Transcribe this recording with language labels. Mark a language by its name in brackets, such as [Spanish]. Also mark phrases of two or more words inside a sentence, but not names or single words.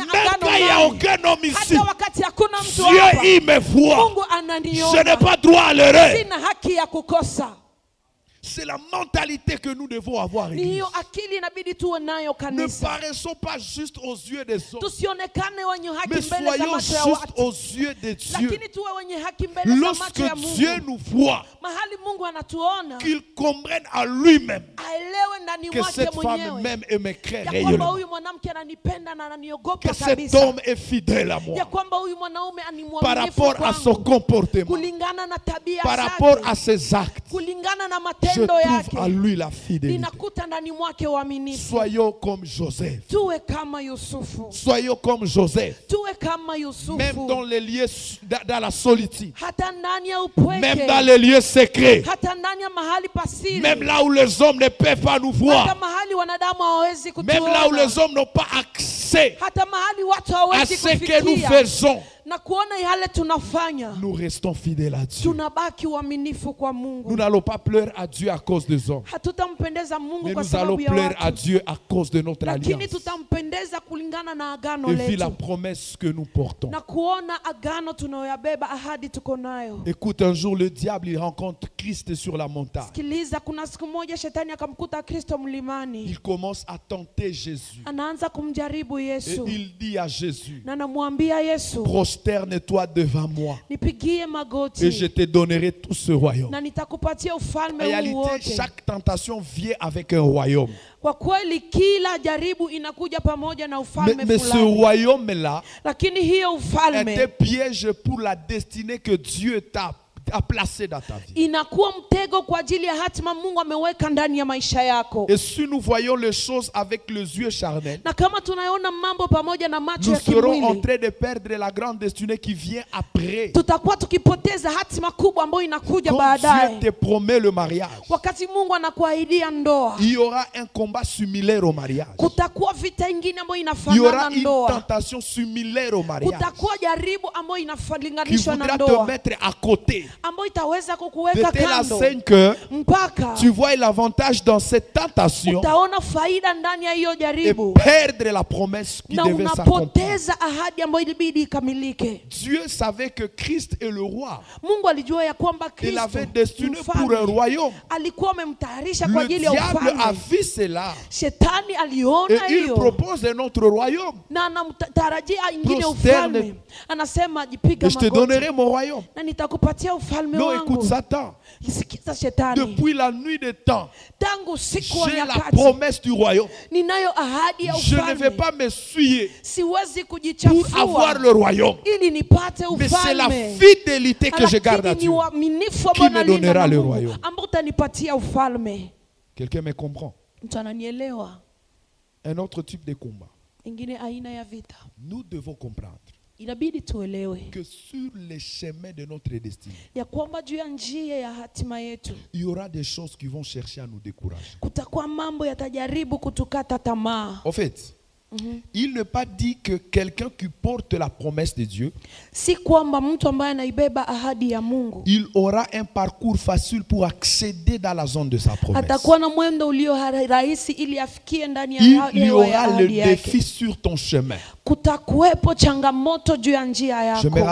[French] même [Swahili] agano [French] quand il n'y a [Swahili] nami, [French] aucun homme ici, [Swahili] hata wakati hakuna mtu [French] Dieu [Swahili] hapa, [French] il me voit. [Swahili] Mungu [French] Je [Swahili] ananiona. [French] n'ai pas droit à l'erreur. [Swahili] Sina haki ya kukosa. [French] C'est la mentalité que nous devons avoir. [Swahili] Ni [French] Église. [Swahili] hiyo akili inabidi tuwe nayo [French] Ne [Swahili] kanisa. [French] paraissons pas juste aux yeux des hommes, [Swahili] Tusionekane wenye haki [French] mais [Swahili] mbele za [French] soyons [Swahili] macho ya [French] juste [Swahili] watu, [French] aux yeux de Dieu. [Swahili] lakini tuwe wenye haki mbele za macho [French] Lorsque [Swahili] ya [French] Dieu [Swahili] Mungu. [French] nous voit, [Swahili] Mahali Mungu anatuona, [French] qu'il comprenne à lui-même [Swahili] aelewe ndani [French] que [Swahili] mwake [French] cette femme [Swahili] mwenyewe [French] m'aime et me craint [Swahili] ya kwamba [French] réellement. [Swahili] huyu mwanamke ananipenda na [French] Que [Swahili] ananiogopa [French] cet [Swahili] kabisa, [French] homme est fidèle à [Swahili] ya [French] moi [Swahili] kwamba huyu mwanaume ni [French] par [Swahili] mwaminifu [French] rapport à son [Swahili] kwangu, [French] comportement, [Swahili] kulingana na tabia [French] par rapport à [Swahili] zake, [French] ses actes. [Swahili] kulingana na [French] Je [Swahili] matendo [French] trouve [Swahili] yake, [French] à lui la fidélité. [Swahili] ninakuta ndani mwake uaminifu. [French] Soyons comme Joseph. [Swahili] Tuwe kama Yusufu, [French] Soyons comme Joseph. [Swahili] tuwe kama [French] Même [Swahili] Yusufu, [French] dans les lieux, dans la solitude. [Swahili] hata ndani ya [French] Même dans [Swahili] upweke, [French] les lieux secrets. [Swahili] hata ndani ya mahali pasiri, [French] Même là où les hommes ne peuvent pas nous [Swahili] hata [French] voir. [Swahili] mahali wanadamu hawawezi [French] Même là où [Swahili] kutuona, [French] les hommes n'ont pas accès [Swahili] hata mahali watu [French] à [Swahili] hawawezi [French] ce que nous [Swahili] kufikia [French] faisons. [Swahili] na kuona yale tunafanya. [French] Nous restons fidèles à Dieu. [Swahili] Tunabaki uaminifu kwa [French] Nous [Swahili] Mungu. [French] n'allons pas pleurer à Dieu à cause des hommes. [Swahili] Hatutampendeza Mungu [French] Mais [Swahili] kwa [French] nous allons [Swahili] sababu ya [French] pleurer à [Swahili] watu, [French] Dieu à cause de notre [Swahili] lakini [French] alliance. [Swahili] tutampendeza kulingana na agano [French] Et vu la [Swahili] letu [French] promesse que nous portons. [Swahili] na kuona agano tunayoyabeba, ahadi tuko nayo. [French] Écoute, un jour le diable il rencontre Christ sur la montagne. [Swahili] Sikiliza, kuna siku moja shetani akamkuta Kristo mlimani, [French] Il commence à tenter Jésus. [Swahili] anaanza kumjaribu [French] Et [Swahili] Yesu [French] il dit à Jésus, [Swahili] na namwambia Yesu, [French] prosterne-toi devant moi [Swahili] nipigie [French] et je [Swahili] magoti [French] te donnerai tout ce royaume. [Swahili] na nitakupatia [French] En [Swahili] ufalme huu [French] réalité, [Swahili] wote. [French] chaque tentation vient avec un royaume. [Swahili] Kwa kweli kila jaribu inakuja pamoja na ufalme [French] Mais ce [Swahili] fulani, [French] royaume-là [Swahili] lakini hiyo [French] est un [Swahili] ufalme [French] piège pour la destinée que Dieu t'a a placé dans ta vie. [Swahili] inakuwa mtego kwa ajili ya hatima Mungu ameweka ndani ya maisha yako. [French] Et si nous voyons les choses avec les yeux charnels, [Swahili] Na kama tunaona mambo pamoja na macho [French] nous [Swahili] ya [French] serons en [Swahili] kimwili, [French] train de perdre la grande destinée qui vient après. [Swahili] tutakuwa tukipoteza hatima kubwa ambayo inakuja [French] Quand Dieu [Swahili] baadaye. [French] te promet le mariage, [Swahili] Wakati Mungu anakuahidia ndoa, [French] il y aura un combat similaire au mariage. [Swahili] kutakuwa vita ingine ambayo [French] Il y aura [Swahili] inafanana [French] une [Swahili] ndoa. [French] tentation similaire au mariage [Swahili] Kutakuwa jaribu ambayo [French] qui [Swahili] inalinganishwa na [French] voudra te [Swahili] ndoa, [French] mettre à côté. [Swahili] ambayo itaweza [French] De [Swahili] kukuweka [French] telle [Swahili] kando [French] enseigne que [Swahili] mpaka [French] tu vois l'avantage dans cette tentation [Swahili] utaona faida ndani ya hiyo [French] et [Swahili] jaribu [French] perdre la promesse qui [Swahili] na [French] devait s'accomplir. [Swahili] unapoteza ahadi ambayo ilibidi ikamilike. [French] Dieu savait que Christ est le roi. [Swahili] Mungu alijua ya kwamba [French] Il [Swahili] Kristo [French] avait destiné pour un [Swahili] mfalme [French] royaume. [Swahili] alikuwa amemtayarisha kwa [French] Le [Swahili] ajili ya [French] diable a [Swahili] ufalme. [French] vu cela [Swahili] Shetani aliona [French] et il [Swahili] hiyo [French] propose un autre royaume. [Swahili] na anamtarajia ingine [French] Prosterne. [Swahili] ufalme. Anasema jipiga [French] Et je te [Swahili] magoti [French] donnerai mon royaume. [Swahili] na nitakupatia ufalme [French] Non, écoute [Swahili] wangu. [French] Satan. [Swahili] Sikiza Shetani, [French] Depuis la nuit des temps, [Swahili] tangu siku wa [French] j'ai la [Swahili] nyakati [French] promesse du royaume. [Swahili] ninayo ahadi ya [French] Je ne vais [Swahili] ufalme. [French] pas m'essuyer [Swahili] Siwezi [French] pour [Swahili] kujichafua [French] avoir le royaume. [Swahili] ili nipate [French] Mais c'est la [Swahili] ufalme. [French] fidélité que je garde à [Swahili] Lakini [French] Dieu. [Swahili] ni uaminifu [French] Qui [Swahili] ambao [French] me [Swahili] nalinda [French] donnera [Swahili] na [French] le [Swahili] Mungu [French] royaume? [Swahili] ambao utanipatia ufalme. [French] Quelqu'un me comprend? [Swahili] Mtu ananielewa? [French] Un autre type de combat. [Swahili] Ingine aina ya vita, [French] Nous devons comprendre [Swahili] inabidi tuelewe [French] que sur les chemins de notre destinée, [Swahili] ya kwamba juu ya njia ya hatima yetu [French] il y aura des choses qui vont chercher à nous décourager. [Swahili] kutakuwa mambo yatajaribu kutukata tamaa. [French] En fait, il n'est pas dit que quelqu'un qui porte la promesse de Dieu, [Swahili] Si kwamba mtu ambaye anaibeba ahadi ya Mungu [French] il aura un parcours facile pour accéder dans la zone de sa promesse. [Swahili] atakuwa na mwendo ulio rahisi ili afikie ndani ya [French] Il y [Swahili] hewa ya [French] aura le [Swahili] ahadi yake. [French] défi sur ton chemin. [Swahili] Kutakuwepo changamoto juu ya njia [French] Je me